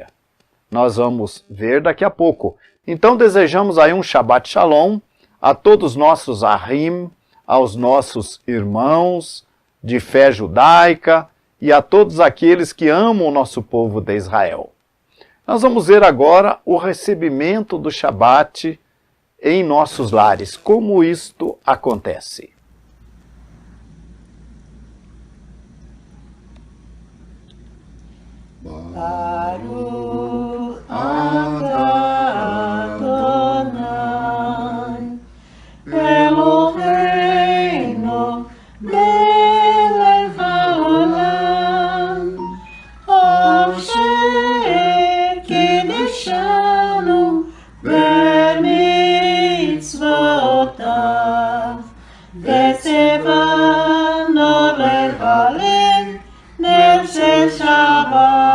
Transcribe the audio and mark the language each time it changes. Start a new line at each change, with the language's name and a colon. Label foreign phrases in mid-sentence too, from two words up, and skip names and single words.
Portuguese: Nós vamos ver daqui a pouco. Então desejamos aí um
Hebrew: שבת שלום
Portuguese: a todos os nossos Ahim, aos nossos irmãos de fé judaica e a todos aqueles que amam o nosso povo de Israel. Nós vamos ver agora o recebimento do Shabat em nossos lares, como isto acontece.
Hebrew: ברוך אתה אדוני אלוהינו מלך העולם אשר קדשנו במצוותיו וצוונו להלל נר של שבת.